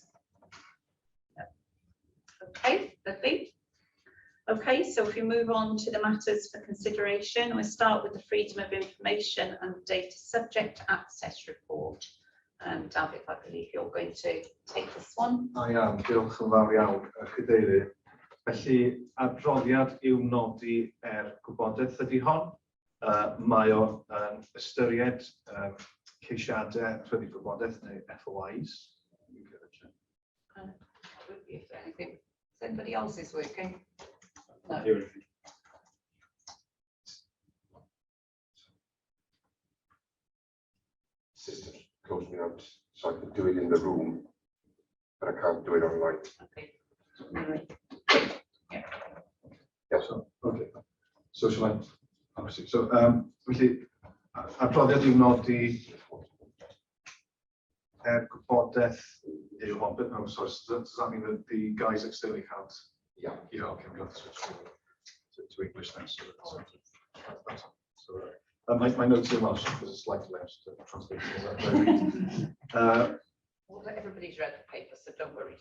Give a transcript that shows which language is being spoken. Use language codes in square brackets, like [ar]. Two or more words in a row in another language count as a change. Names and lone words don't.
[en] No. Okay, lovely. Okay, so if we move on to the matters for consideration, we'll start with the Freedom of Information and Data Subject Access Report. David, I believe you're going to take this one. I am, [cy] diolch yn fawr iawn, Cadeirydd. Felly, adroddiad i'w nodi gwybodaeth ydy hon. Mae o'n ystyried ceisiadau prynu gwybodaeth neu FOIs. [en] If anything, if anybody else is working. No. System closed me out, so I can do it in the room, but I can't do it online. Okay. Anyway. Yeah. Yes. Okay. So shall I? Obviously. So, [cy] felly, adroddiad i'w nodi gwybodaeth i'w hon, [en] but no, sorry, does that mean that the guys externally can't? Yeah. Yeah, okay, we'll have to switch to English now. So my notes are in Welsh because it's slightly less to translate. Well, everybody's read the paper, so don't worry.